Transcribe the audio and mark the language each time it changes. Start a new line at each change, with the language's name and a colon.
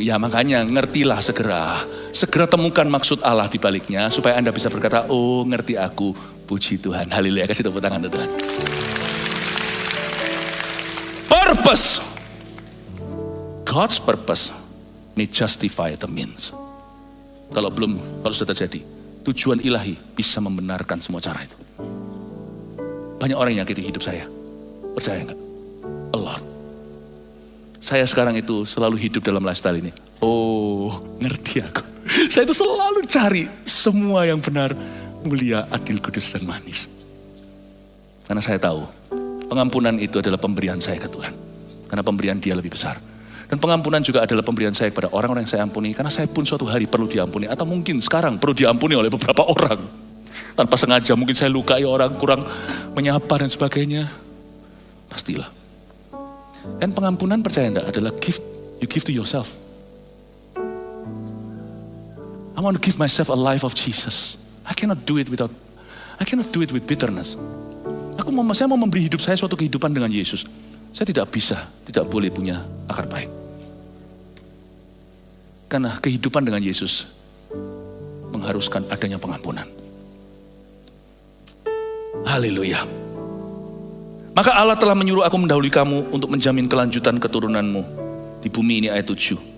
Indonesian: Ya makanya ngertilah segera. Segera temukan maksud Allah di baliknya supaya Anda bisa berkata, oh ngerti aku, puji Tuhan. Haleluya, kasih tepuk tangan untuk Tuhan.
English: Purpose. God's purpose may justify the means.
Indonesian: Kalau sudah terjadi, tujuan ilahi bisa membenarkan semua cara itu. Banyak orang yang nyakiti hidup saya. Percaya enggak?
English: A lot.
Indonesian: Saya sekarang itu selalu hidup dalam lifestyle ini. Oh, ngerti aku. Saya itu selalu cari semua yang benar, mulia, adil, kudus, dan manis. Karena saya tahu, pengampunan itu adalah pemberian saya ke Tuhan. Karena pemberian dia lebih besar. Dan pengampunan juga adalah pemberian saya kepada orang-orang yang saya ampuni. Karena saya pun suatu hari perlu diampuni. Atau mungkin sekarang perlu diampuni oleh beberapa orang. Tanpa sengaja mungkin saya lukai orang, kurang menyapa dan sebagainya. Pastilah. Dan pengampunan percaya enggak adalah
English: gift, you give to yourself. I want to give myself a life of Jesus. I cannot do it with bitterness.
Indonesian: Saya mau memberi hidup saya suatu kehidupan dengan Yesus. Saya tidak boleh punya akar pahit. Karena kehidupan dengan Yesus mengharuskan adanya pengampunan. Haleluya. Maka Allah telah menyuruh aku mendahului kamu untuk menjamin kelanjutan keturunanmu di bumi ini, ayat 7.